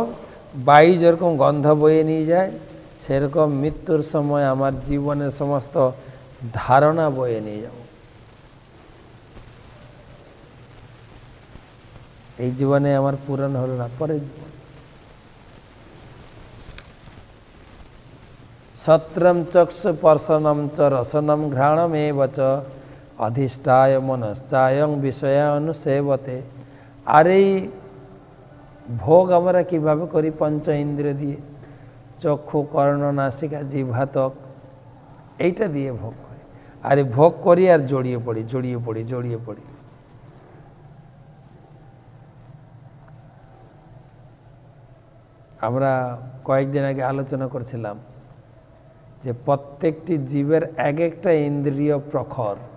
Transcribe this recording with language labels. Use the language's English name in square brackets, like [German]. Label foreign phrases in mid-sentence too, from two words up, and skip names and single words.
[Bangla] বায়ু যেরকম গন্ধ বয়ে নিয়ে যায়, সেরকম মৃত্যুর সময় আমার জীবনের সমস্ত ধারণা বয়ে নিয়ে যাব। এই জীবনে আমার পূরণ হলো না, পরের জীবন। [Sanskrit] সত্রম চক্ষু স্পর্শনম চ রসনম ঘ্রাণমেব চ অধিষ্ঠায় মনশ্চায়ং বিষয়ানুসেবতে। [Bangla] আর এই ভোগ আমরা কীভাবে করি? পঞ্চ ইন্দ্রিয় দিয়ে, চক্ষু, কর্ণ, নাসিকা, জিহ্বা, ত্বক, এইটা দিয়ে ভোগ করি। আর এই ভোগ করি আর জড়িয়ে পড়ি। আমরা কয়েকদিন আগে আলোচনা করছিলাম যে প্রত্যেকটি জীবের এক একটা ইন্দ্রিয় প্রখর।